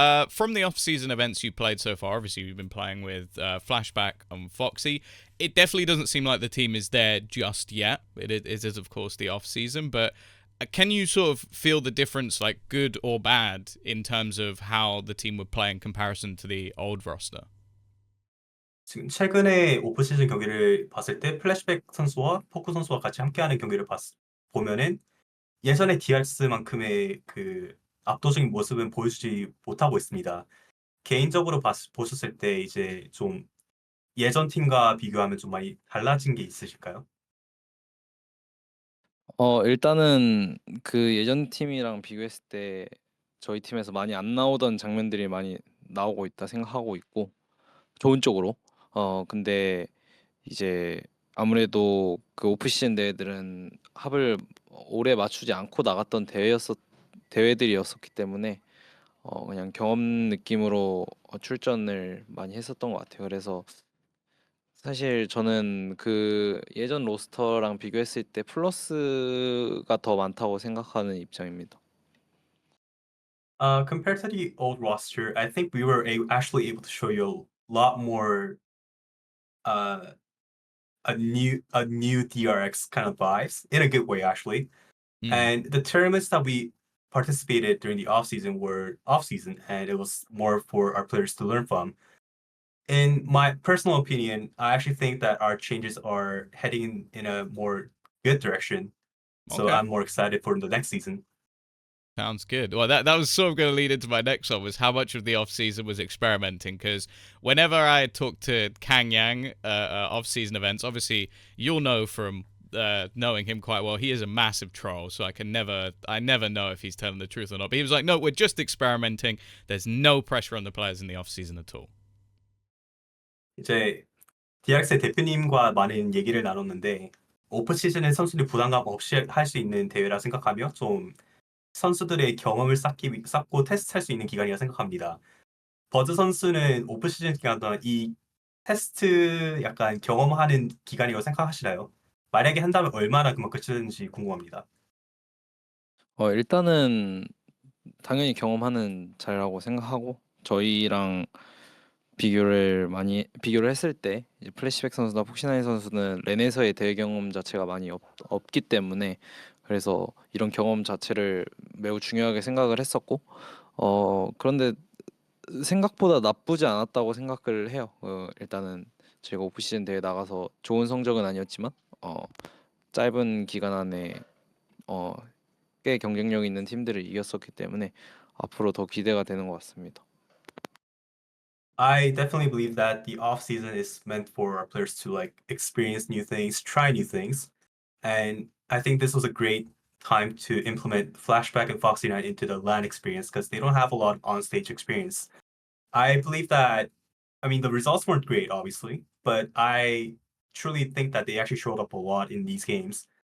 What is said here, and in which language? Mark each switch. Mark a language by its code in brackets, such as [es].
[en] From the off-season events you played so far, obviously you've been playing with Flashback and Foxy. It definitely doesn't seem like the team is there just yet. It is, of course, the off-season, but can you sort of feel the difference, like good or bad, in terms of how the team would play in comparison to the old roster? [ko] 지금 최근에 오프시즌 경기를 봤을 때 플래시백 선수와 포크 선수가 같이 함께하는 경기를 보면은 예전의 DRX만큼의 그 압도적인 모습은 보여주지 못하고 있습니다. 개인적으로 보셨을 때 이제 좀 예전 팀과 비교하면 좀 많이 달라진 게 있으실까요? 일단은 그 예전 팀이랑 비교했을 때 저희 팀에서 많이 안 나오던 장면들이 많이 나오고 있다 생각하고 있고 좋은 쪽으로. 근데 이제 아무래도 그 오프시즌 대회들은 합을 오래 맞추지 않고 나갔던 대회들이었었기 때문에 그냥 경험 느낌으로 출전을 많이 했었던 것 같아요. 그래서 사실 저는 그 예전 로스터랑 비교했을 때 플러스가 더 많다고 생각하는 입장입니다. [en] Compared to the old roster, I think we were actually able to show you a lot more uh, a new DRX kind of vibes in a good way actually. And the tournaments that we participated during the off season were off season, and it was more for our players to learn from. In my personal opinion, I actually think that our changes are heading in a more good direction. So Okay. I'm more excited for the next season. Sounds good. Well, that was sort of going to lead into my next one, was how much of the off season was experimenting. Because whenever I talk to Kang Yang off season events, obviously you'll know from knowing him quite well, he is a massive troll. So I never know if he's telling the truth or not. But he was like, no, we're just experimenting. There's no pressure on the players in the off season at all. [ko] 이제 DRX의 대표님과 많은 얘기를 나눴는데 오프 시즌은 선수들이 부담감 없이 할 수 있는 대회라 생각하며 좀 선수들의 경험을 쌓고 테스트할 수 있는 기간이라 생각합니다. 버즈 선수는 오프 시즌 기간 동안 이 테스트 약간 경험하는 기간이라고 생각하시나요? 만약에 한다면 얼마나 그만큼 쓰는지 궁금합니다. 일단은 당연히 경험하는 자리라고 생각하고 저희랑 비교를 했을 때 이제 플래시백 선수나 폭신하인 선수는 렌에서의 대회 경험 자체가 많이 없기 때문에 그래서 이런 경험 자체를 매우 중요하게 생각을 했었고 그런데 생각보다 나쁘지 않았다고 생각을 해요. 일단은 제가 오프시즌 대회 나가서 좋은 성적은 아니었지만 짧은 기간 안에 꽤 경쟁력 있는 팀들을 이겼었기 때문에 앞으로 더 기대가 되는 것 같습니다. [en] I definitely believe that the off season is meant for our players to like experience new things, try new things, and I think this was a great time to implement Flashback and Foxy Night into the LAN experience because they don't have a lot of on-stage experience. I believe that, I mean, the results weren't great, obviously, but I truly think that they actually showed up a lot in these games.